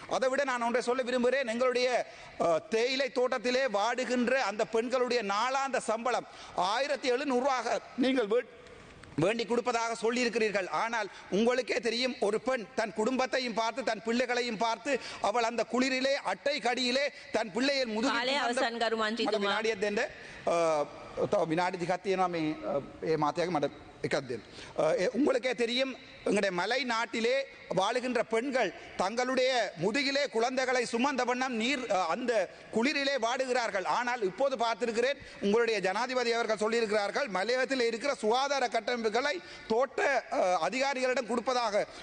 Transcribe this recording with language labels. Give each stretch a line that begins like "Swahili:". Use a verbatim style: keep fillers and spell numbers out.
Tamil: அதை விட நான் ஒன்றை சொல்ல விரும்புகிறேன். எங்களுடைய அஹ், தேயிலை தோட்டத்திலே வாடுகின்ற அந்த பெண்களுடைய நாளாந்த சம்பளம் ஆயிரத்தி எழுநூறுவாக நீங்கள் வீட்- வேண்டி கொடுப்பதாக சொல்லியிருக்கிறீர்கள். ஆனால் உங்களுக்கே தெரியும் ஒரு பெண் தன் குடும்பத்தையும் பார்த்து தன் பிள்ளைகளையும் பார்த்து அவள் அந்த குளிரிலே அட்டை கடியிலே தன் பிள்ளையின்
Sinhala: කාලය අවසන් කරු මන්ත්‍රී තුමා. විනාඩියක් දෙන්න. තව විනාඩි දෙකක් තියෙනවා මේ අ, ඒ මාතයාගේ මට එකක් දෙන්න.
Tamil: අ, ඒ உங்களுக்கே தெரியும் எங்களுடைய மலை நாட்டிலே வாழுகின்ற பெண்கள் தங்களுடைய முதுகிலே குழந்தைகளை சுமந்த வண்ணம் நீர் அ, அந்த குளிரிலே வாடுகிறார்கள். ஆனால் இப்போது பார்த்திருக்கிறேன் உங்களுடைய ஜனாதிபதி அவர்கள் சொல்லியிருக்கிறார்கள் மலையத்தில் இருக்கிற சுகாதார கட்டமைப்புகளை தோட்ட அ, அதிகாரிகளிடம் கொடுப்பதாக.